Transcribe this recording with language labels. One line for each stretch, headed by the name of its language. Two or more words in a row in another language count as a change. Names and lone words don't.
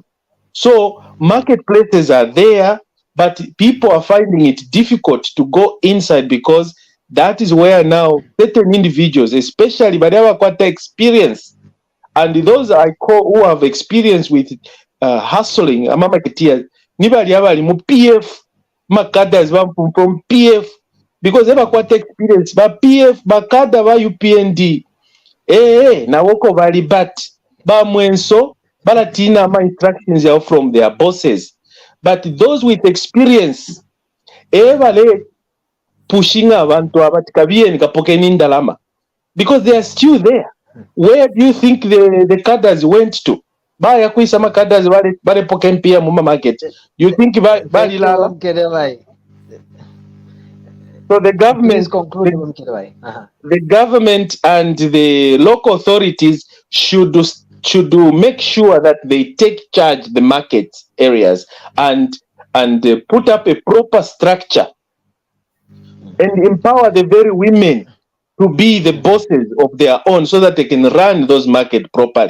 English: So marketplaces are there, but people are finding it difficult to go inside because that is where now certain individuals, especially but they have quite experience, and those I call who have experience with hustling, marketeers,
Bemba: nibali abali mu PF makaddas
English: from PF because they
Bemba: bakwata experience ba PF bakada ba UPND nawoko bali but ba mwenso balatina ama instructions yao
English: from their bosses, but those with experience
Bemba: bale pushing abantu abati kabiyeni kapokeni ndalama
English: because they are still there. Where do you think the cadres went to?
Bemba: Baya kuisa ma cadres bale pokeni pia mu market.
English: You think
Bemba: bali lala?
English: So the government, please conclude, the government and the local authorities should make sure that they take charge the market areas and put up a proper structure and empower the very women to be the bosses of their own so that they can run those market properly.